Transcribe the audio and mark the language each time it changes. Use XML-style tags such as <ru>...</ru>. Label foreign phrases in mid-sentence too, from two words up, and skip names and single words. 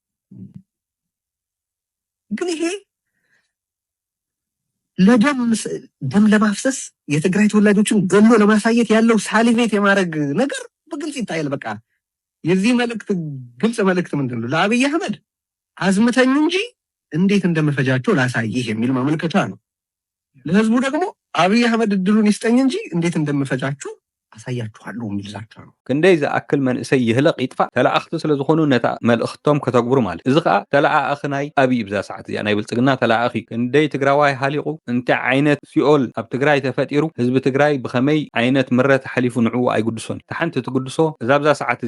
<am>ግን ይሄ ደም ለማፍሰስ የትግራይ ተወላጆችን ገሎ ለማሳየት ያለው ሳሊቬት የማድረግ ነገር በግልጽ ይታያል። በቃ የዚህ መልእክት ግልጽ መልእክት ምንድን ነው? ለአብይ አህመድ አዝምተኝ እንጂ እንዴት እንደምፈጃቸው ላሳይህ የሚል ማመልከቻ ነው። ለህዝቡ ደግሞ አብይ አህመድ እድሉን ይስጠኝ እንጂ እንዴት እንደምፈጃቸው አሳያችኋለሁ የሚል ዛቻ ነው።</am> <ti>ክንደይ ዝኣክል መንእሰይ ይህለቅ ይጥፋ ተላእኽቲ ስለ ዝኾኑ ነታ መልእኽቶም ከተግብሩ ማለት እዚ ከዓ ተላኣኺ ናይ ኣብይ ብዛ ሰዓት እዚኣ ናይ ብልፅግና ተላኣኺ ክንደይ ትግራዋይ ሃሊቑ እንታይ ዓይነት ሲኦል ኣብ ትግራይ ተፈጢሩ ህዝቢ ትግራይ ብኸመይ ዓይነት ምረት ሓሊፉ ንዕኡ ኣይጉድሶን ተሓንቲ ትጉድሶ እዛ ብዛ ሰዓት</ti>